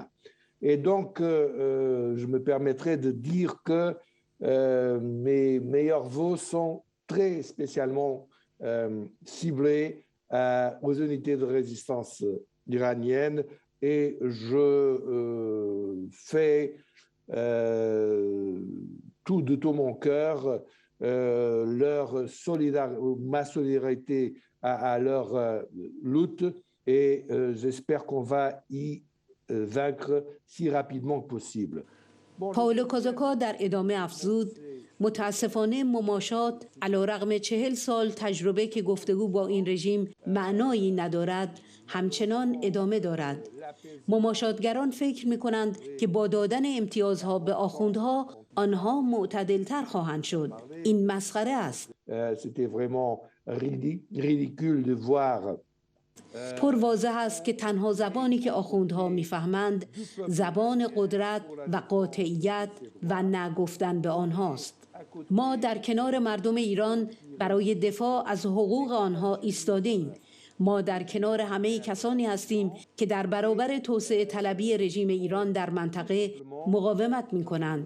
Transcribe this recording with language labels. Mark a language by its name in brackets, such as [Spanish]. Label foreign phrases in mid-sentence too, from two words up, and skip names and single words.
[French] Et donc, je me permettrai de dire que mes meilleurs vœux sont très spécialement ciblés aux unités de résistance iraniennes et je fais de tout mon cœur ma solidarité à leur lutte et j'espère qu'on va y vaincre si rapidement que possible. [Persian] پائولو کازاکا در ادامه افزود متاسفانه مماشات علیرغم 40 سال تجربه که گفتگو با این رژیم معنایی ندارد همچنان ادامه دارد. مماشاتگران فکر می‌کنند که با دادن امتیازها به آخوندها آنها معتدل‌تر خواهند شد. این مسخره است. [French] C'était vraiment ridicule de voir [Persian] پر واضح است که تنها زبانی که آخوندها میفهمند زبان قدرت و قاطعیت و نگفتن به آنهاست. ما در کنار مردم ایران برای دفاع از حقوق آنها ایستادیم. ما در کنار همه کسانی هستیم که در برابر توسعه طلبی رژیم ایران در منطقه مقاومت می‌کنند.